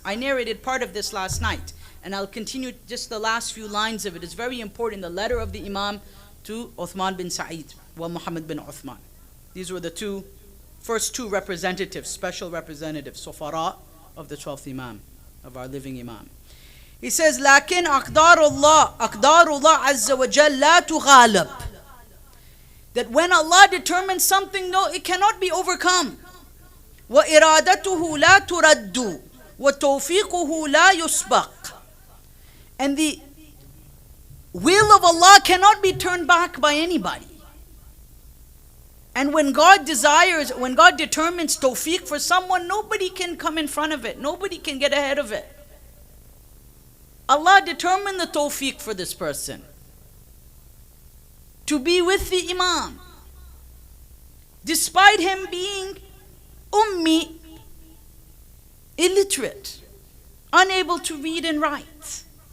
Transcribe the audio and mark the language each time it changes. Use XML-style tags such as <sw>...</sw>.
<en>I narrated part of this last night, and I'll continue just the last few lines of it. It's very important, the letter of the Imam to Uthman bin Sa'id wa Muhammad bin Uthman. These were the first two representatives, special representatives, Sufara of the 12th Imam, of our living Imam. He says,</en> <ar>لكن أقدار الله عز وجل لا تغالب.</ar> <en>That when Allah determines something, no, it cannot be overcome.</en> <ar>وإرادته لا ترد وتوفيقه لا يسبق.</ar> <en>And the will of Allah cannot be turned back by anybody. And when God desires, when God determines tawfiq for someone, nobody can come in front of it. Nobody can get ahead of it. Allah determined the tawfiq for this person to be with the Imam, despite him being ummi, illiterate, unable to read and write.</en>